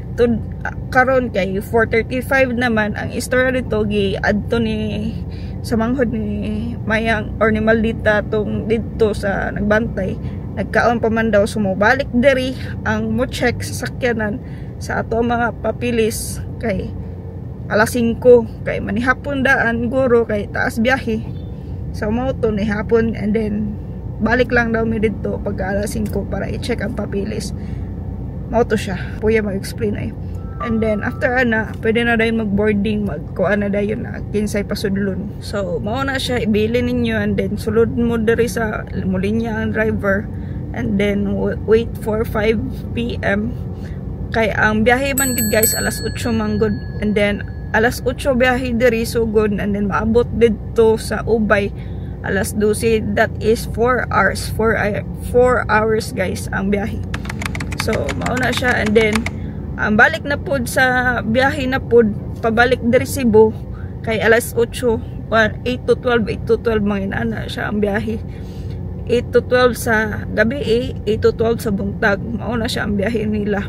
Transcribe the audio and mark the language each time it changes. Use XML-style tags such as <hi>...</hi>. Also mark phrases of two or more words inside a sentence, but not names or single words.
<ceb>karon kay 4:35 naman ang istorya dito gi adto ni sa manghod ni Mayang or ni Maldita tong dito sa nagbantay, nagkaon pa man daw sumubalik diri ang mo check sa sakyanan sa ato mga papilis kay alas 5 kay manihapon daan guro kay taas biyahe, so mo to ni hapon,</ceb> <en>and then</en> <ceb>balik lang daw mi dito pag alas 5 para i-check ang papilis. Mo to siya puya mag-explain ay.</ceb> <en>And then after</en> <ceb>ana, pwede na dayon mag-boarding, magkuan na dayon na kinsay pasudlon. So mao na siya, ibili ninyo,</ceb> <en>and then</en> <ceb>sulod mo diri sa mulinya ang driver,</ceb> <en>and then wait for 5 PM.</en> <ceb>Kay ang biyahe man gid guys alas 8 man gud,</ceb> <en>and then</en> <ceb>alas 8 biyahe diri sugod,</ceb> <en>and then</en> <ceb>maabot didto sa Ubay alas 12.</ceb> <en>That is 4 hours. 4 hours guys</en> <ceb>ang biyahe. So mao na siya,</ceb> <en>and then</en> <ceb>ang balik na pod sa biyahe na pod pabalik diri Cebu kay alas 8 to 12 mga inana siya ang biyahe. 8 to 12 sa gabi, 8 to 12 sa buntag, mao na siya ang biyahe nila.</ceb>